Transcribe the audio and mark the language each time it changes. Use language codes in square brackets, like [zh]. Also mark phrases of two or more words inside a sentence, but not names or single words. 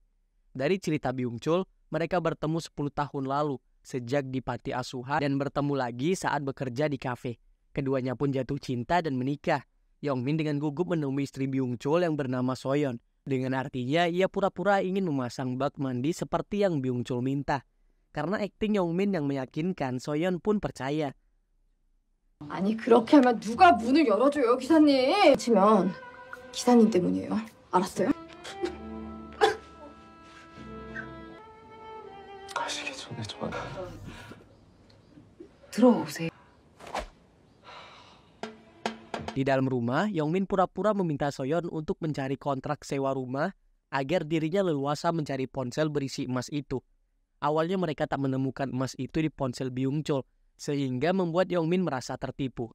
[id] Dari cerita Byung-chul, mereka bertemu 10 tahun lalu sejak di panti asuhan dan bertemu lagi saat bekerja di kafe. Keduanya pun jatuh cinta dan menikah. Yongmin dengan gugup menemui istri Byung-chul yang bernama Soyeon. Dengan artinya ia pura-pura ingin memasang bak mandi seperti yang Byung-chul minta. Karena akting Yongmin yang meyakinkan, Soyeon pun percaya. [ko] 아니 그렇게 하면 누가 문을 열어줘요 기사님. 치면 기사님 때문이에요. 알았어요? 가시기 전에 저만. 들어오세요. [id] Di dalam rumah, Yongmin pura-pura meminta Soyeon untuk mencari kontrak sewa rumah agar dirinya leluasa mencari ponsel berisi emas itu. Awalnya mereka tak menemukan emas itu di ponsel Byung-chul, sehingga membuat Yongmin merasa tertipu.